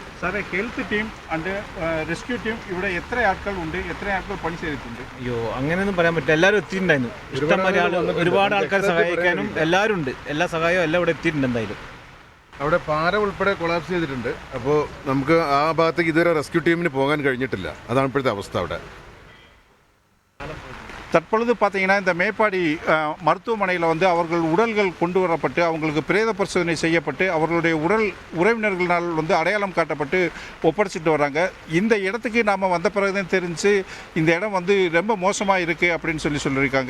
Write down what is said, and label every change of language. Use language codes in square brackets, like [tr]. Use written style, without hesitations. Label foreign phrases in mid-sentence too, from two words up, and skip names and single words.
[ml] സാറേ, ഹെൽത്ത് ടീം ആൻഡ് റെസ്ക്യൂ ടീം ഇവിടെ എത്ര ആൾക്കാരുണ്ട്, എത്ര ആൾക്കാർ പണി ചെയ്തിട്ടുണ്ട്? അയ്യോ, അങ്ങനെയൊന്നും പറയാൻ പറ്റില്ല. എല്ലാവരും എത്തിയിട്ടുണ്ടായിരുന്നു. ഇഷ്ടംപോലെ ഒരുപാട് ആൾക്കാർ സഹായിക്കാനും എല്ലാവരും ഉണ്ട്. എല്ലാ സഹായവും എല്ലാം ഇവിടെ എത്തിയിട്ടുണ്ട്. എന്തായാലും അവിടെ പാറ ഉൾപ്പെടെ കൊളാപ്സ് ചെയ്തിട്ടുണ്ട്. അപ്പോൾ നമുക്ക് ആ ഭാഗത്തേക്ക് ഇതുവരെ റെസ്ക്യൂ ടീമിന് പോകാൻ കഴിഞ്ഞിട്ടില്ല. അതാണ് ഇപ്പോഴത്തെ അവസ്ഥ അവിടെ. [ta] தற்பொழுது பார்த்தீங்கன்னா இந்த மேப்பாடி மருத்துவமனையில் அவர்கள் உடல்கள் கொண்டு வரப்பட்டு அவங்களுக்கு பிரேத பரிசோதனை செய்யப்பட்டு அவர்களுடைய உறவினர்களால் அடையாளம் காட்டப்பட்டு ஒப்படைச்சிட்டு வராங்க. இந்த இடத்துக்கு நாம் வந்த பிறகுதான் தெரிஞ்சு இந்த இடம் ரொம்ப மோசமாக இருக்குது அப்படின்னு சொல்லியிருக்காங்க.